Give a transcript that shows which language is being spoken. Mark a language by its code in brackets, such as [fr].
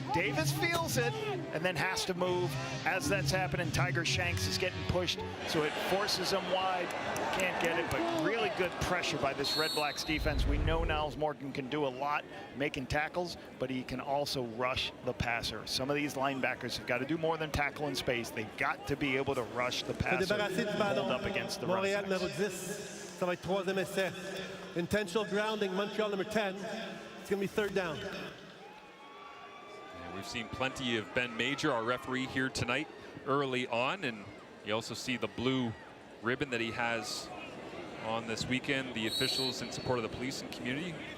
[en] Davis feels it and then has to move. As that's happening, Tiger Shanks is getting pushed, so it forces him wide. Can't get it, but really good pressure by this Redblacks defense. We know Niles Morgan can do a lot making tackles, but he can also rush the passer. Some of these linebackers have got to do more than tackle in space. They've got to be able to rush the passer, hold up against the Montreal run. [fr] numéro 10, ça va être 3e essai. [en] Intentional grounding, Montreal number 10. It's going to be 3rd down. And we've seen plenty of Ben Major, our referee here tonight, early on, and you also see the blue ribbon that he has on this weekend, the officials in support of the police and community.